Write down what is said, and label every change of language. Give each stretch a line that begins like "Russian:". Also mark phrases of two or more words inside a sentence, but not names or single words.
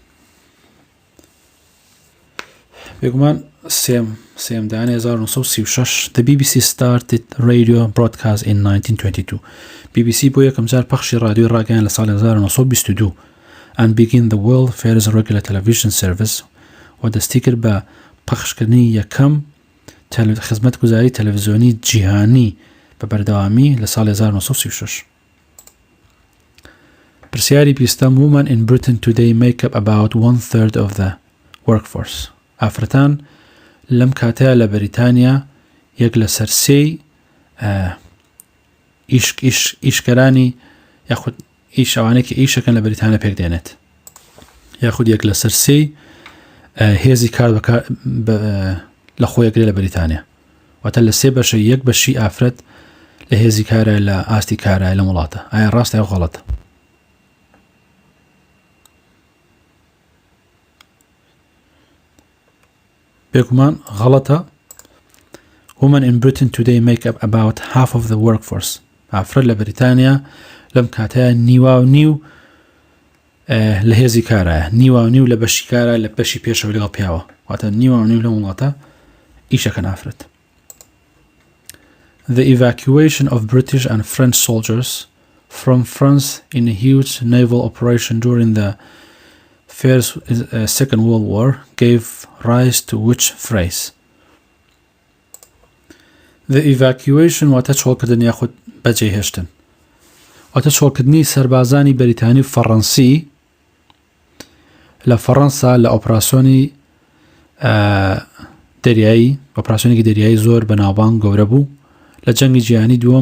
Central Kurdish: بێگومان سێمدانی 1936
English: The BBC started radio broadcast in 1922
Central Kurdish: BBC بۆ یەکەم جار پەخشی رادیۆی ڕاگەیان لە ساڵی 1922
English: and begin the world first regular television service
Central Kurdish: و دەستی کرد بە پەخشکردنی یەکەم خزمەتگوزاری تەلەڤیزیۆنی جیهانی بە بەردەوامی لە ساڵی 1936. پرسیاری بیستەم:
English: Women in Britain today make up about 1/3 of the workforce.
Central Kurdish: ئافرەتان لەم کاتەیە لە بەریتانیا یەک لە سەر سێی ئیشکەرانی یاخود ئیش ئەوانەی کە ئیشەکەن لە بەریتانیا پێک دێنێت، یاخود یەک لە سەر سێی هێزی کار لە خۆیەگرێت لە بەریتانیا، واتە لە سێ بەشە یەک بەشی ئافرەت لە هێزی کارە لە ئاستی کارە لە وڵاتە. ئایا ڕاستە یا غەڵەتە؟ بێگومان غەڵەتە.
English: Women in Britain today make up about half of the workforce.
Central Kurdish: ئافرەت لە بەریتانیا لەم کاتەیە نیوا و نیو لە هێزی کارە، نیوا و نیو لە بەشی کارە لە بەشی پێشەوە لەگەڵ پیاوە، واتە نیوا و نیو لە وڵاتە ئیشەکەن ئافرەت.
English: The evacuation of British and French soldiers from France in a huge naval operation during the Second World War gave rise to which phrase? The evacuation
Central Kurdish: واتە چۆڵکردن یاخود بەجێهێشتن، واتە چۆڵکردنی سەربازانی بەریتانی و فەڕەنسی لە فەڕەنسا لە ئۆپراسیۆنی دەریایی، ئۆپراسیۆنێکی دەریایی زۆر بەناوبانگ گەورە بوو لە جەنگی جیهانی دووەم.